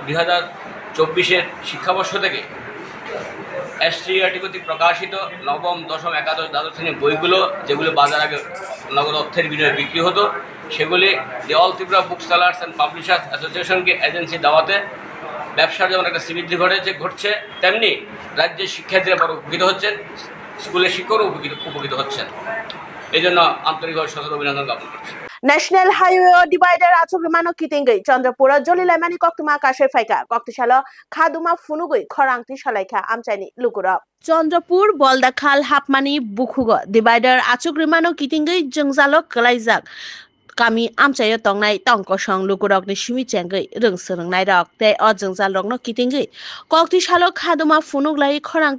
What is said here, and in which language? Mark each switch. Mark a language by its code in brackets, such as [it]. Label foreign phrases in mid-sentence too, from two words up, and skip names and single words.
[bn] 2024-এর শিক্ষাবর্ষ থেকে এসসিইআরটি কর্তৃক প্রকাশিত নবম দশম একাদশ দ্বাদশ শ্রেণীর বইগুলো যেগুলো বাজার আগে নগদ অর্থের বিনিময়ে বিক্রি হতো সেগুলি দি অল ত্রিপুরা বুক সেলার্স অ্যান্ড পাবলিশার্স অ্যাসোসিয়েশনকে এজেন্সি দেওয়াতে ব্যবসার যেমন একটা শ্রীবৃদ্ধি ঘটছে তেমনি রাজ্যের শিক্ষার্থীরা বড় উপকৃত হচ্ছেন স্কুলের শিক্ষকও উপকৃত হচ্ছেন এই জন্য আন্তরিকভাবে সশ্রদ্ধ অভিনন্দন জ্ঞাপন করছি [en] National Highway Divider [trp] Achugrimano Kitingai Chandrapura Jolilaimani Koktuma Kashe Faika Koktishala Khaduma Funugui Khorangti Shalaika Amchani Lukura Chandrapur Boldakhal Hapmani Bukhugo Divider Achugrimano Kitingai Jungzalo Kalaizak Kami amchayo tongnai tongkosong lukurok ni shimi chengai rungsrungnai rok te ojungja lokno kitingai koktisalo khaduma funuglai khorangti